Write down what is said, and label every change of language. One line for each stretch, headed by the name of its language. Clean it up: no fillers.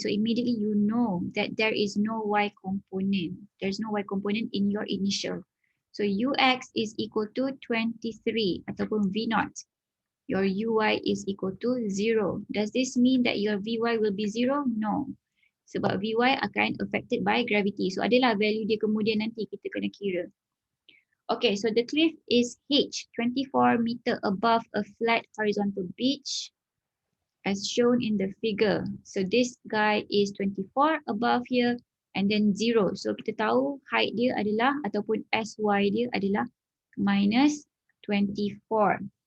English: So immediately you know that there is no y component. There's no y component in your initial. So ux is equal to 23 ataupun v0. Your uy is equal to 0. Does this mean that your vy will be 0?
Malay: No. Sebab vy akan
English: affected by gravity.
Malay: So adalah value dia kemudian nanti kita kena kira.
English: Okay, so the cliff is h 24 meter above a flat horizontal beach as shown in the figure. So this guy is 24 above here and then 0.
Malay: So kita tahu height dia adalah ataupun sy dia adalah minus 24.